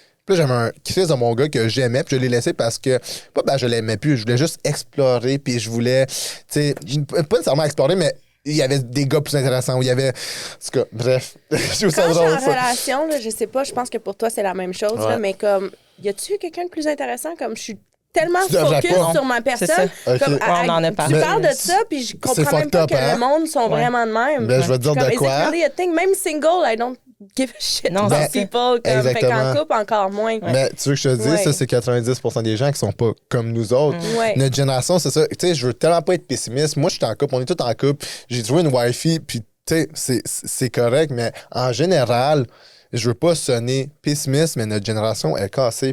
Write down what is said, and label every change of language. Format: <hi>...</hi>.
<fr>Puis là, j'avais un crise de mon gars que j'aimais, puis je l'ai laissé parce que, pas je l'aimais plus, je voulais juste explorer, puis je voulais, tu sais, pas nécessairement explorer, mais il y avait des gars plus intéressants, où il y avait, en tout cas, bref, je trouve ça drôle. Quand je suis en relation, là, je sais pas, je pense que pour toi, c'est la même chose, là, mais comme, y a-tu quelqu'un de plus intéressant? Comme, je suis tellement focus sur ma personne. Comme, on en a parlé. Tu parles de ça, puis je comprends même pas que le monde sont vraiment de même. Ben, je vais te dire de quoi.</fr> <en>Même single, I don't give a shit about people.</en> <fr>Comme, fait qu'en couple, encore moins. Mais tu veux que je te dise, ça, c'est 90% des gens qui sont pas comme nous autres. Notre génération, c'est ça. Tu sais, je veux tellement pas être pessimiste. Moi, je suis en couple, on est tous en couple. J'ai trouvé une wifey, puis tu sais, c'est correct, mais en général... Je veux pas sonner pessimiste, mais notre génération est cassée.</fr>